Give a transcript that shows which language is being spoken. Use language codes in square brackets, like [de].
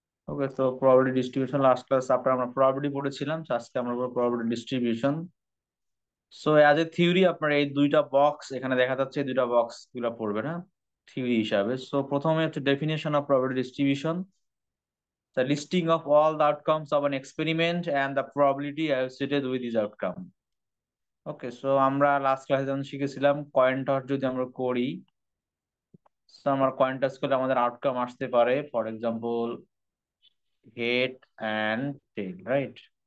[bn] ওকে, তো probability distribution last class আপনার আমরা প্রবাবিলিটি পড়েছিলাম, তো আজকে আমরা probability distribution. So as a theory আপনার এই দুইটা বক্স এখানে দেখা যাচ্ছে, এই দুইটা বক্স গুলা পড়বে না থিওরি হিসাবে। [en] so [bn] প্রথমে হচ্ছে [en] Definition of probability distribution, the listing of all the outcomes of an experiment and the probability associated with this outcome. [bn] Okay, so আমরা লাস্ট ক্লাসে যখন শিখেছিলাম কয়েন টস যদি আমরা করি, সো আমরা কয়েন টস করলে আমাদের আউটকাম আসতে পারে, [en] For example head and tail, right?